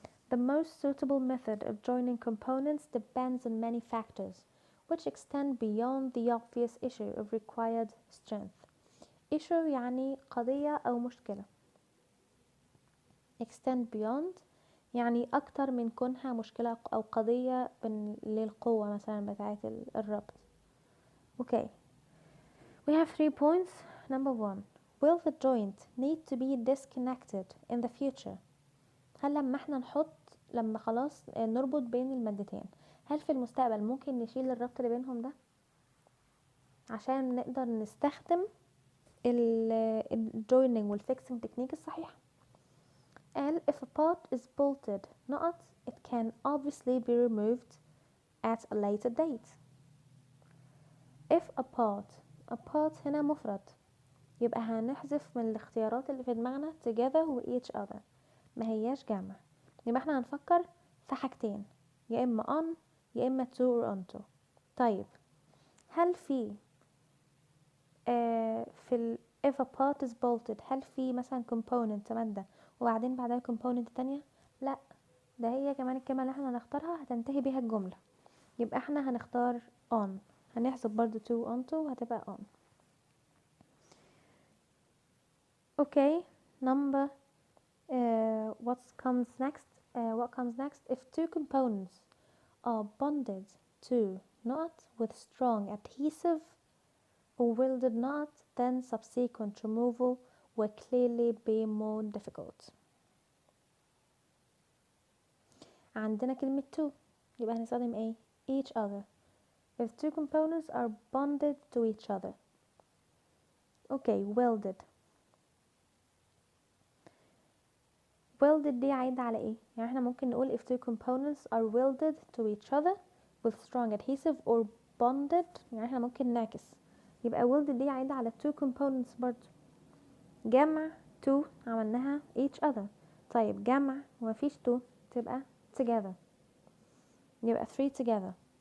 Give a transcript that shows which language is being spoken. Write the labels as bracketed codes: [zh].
[en] The most suitable method of joining components depends on many factors, which extend beyond the obvious issue of required strength. [ar] issue يعني قضية أو مشكلة. extend beyond يعني أكتر من كونها مشكلة أو قضية للقوة مثلا بتاعة الربط. [en] Okay, we have 3 points. Number 1. Will the joint need to be disconnected in the future? [ar] هل لما احنا لما خلاص نربط بين المادتين، هل في المستقبل ممكن نشيل الربط اللي بينهم ده عشان نقدر نستخدم الجويننج والفيكسنج تكنيك الصحيح؟ قال [en] if a part is bolted not, it can obviously be removed at a later date. [ar] if a part هنا مفرد، يبقى هنحذف من الاختيارات اللي في دماغنا together و each other، ما هياش جمع، يبقى احنا هنفكر في حاجتين، يا اما on يا اما to or onto. طيب هل في في [en] if a part is bolted [ar] هل في مثلا component مادة وبعدين بعدها component تانية؟ لا، ده هي كمان الكلمة اللي احنا هنختارها هتنتهي بيها الجملة، يبقى احنا هنختار on، هنحذف برضو to onto وهتبقى on. [en] Okay, number what comes next? If two components are bonded to not with strong adhesive or welded not, then subsequent removal will clearly be more difficult. [ar] عندنا كلمة to يبقى هنستخدم ايه؟ each other. [en] If two components are bonded to each other. Okay, [ar] welded دي عايدة على ايه؟ يعني احنا ممكن نقول [en] if two components are welded to each other with strong adhesive or bonded، [ar] يعني احنا ممكن نعكس، يبقى welded دي عايدة على two components برضو. جمع two عملناها each other، طيب جمع ومفيش two تبقى together، يبقى 3 together.